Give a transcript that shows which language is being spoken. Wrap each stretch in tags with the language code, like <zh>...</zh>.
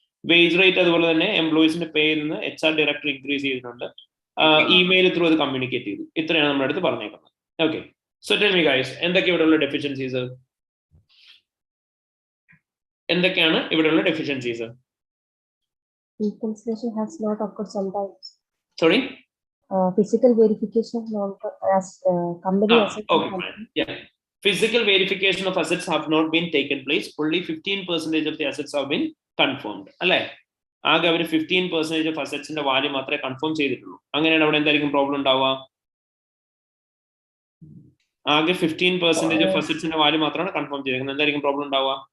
<ml>Wage rate അതുപോലെ തന്നെ എംപ്ലോയീസിന്റെ പേയിൽ നിന്ന് HR ഡയറക്ടർ ഇൻക്രീസ് ചെയ്തിട്ടുണ്ട്. ഇമെയിൽ ത്രൂ അത് കമ്മ്യൂണിക്കേറ്റ് ചെയ്തു. ഇത്രയാണ് നമ്മുടെ അടുത്ത് പറഞ്ഞേക്കുന്നത്. Okay,</ml> <en>so tell me guys,</en> <ml>എന്തൊക്കെ ഇവിടെയുള്ള ഡെഫിഷ്യൻസീസ്? എന്തൊക്കെയാണ് ഇവിടെയുള്ള deficiencies?</ml> <en>Reconciliation has not occurred sometimes. Sorry? Physical verification as company asset. Okay, fine. Yeah. Physical verification of assets have not been taken place. Only 15% of the assets have been confirmed.</en> <ml>അല്ലേ? ആകെ അവർ 15% of അസറ്റ്സിന്റെ value മാത്രമേ confirm ചെയ്തിട്ടുള്ളൂ. അങ്ങനെയാണ് അവിടെ എന്തായിരിക്കും problem ഉണ്ടാവുക? ആകെ 15% of അസറ്റ്സിന്റെ value മാത്രമാണ് കൺഫേം ചെയ്തിരിക്കുന്നത്. എന്തായിരിക്കും പ്രോബ്ലം ഉണ്ടാവുക?</ml>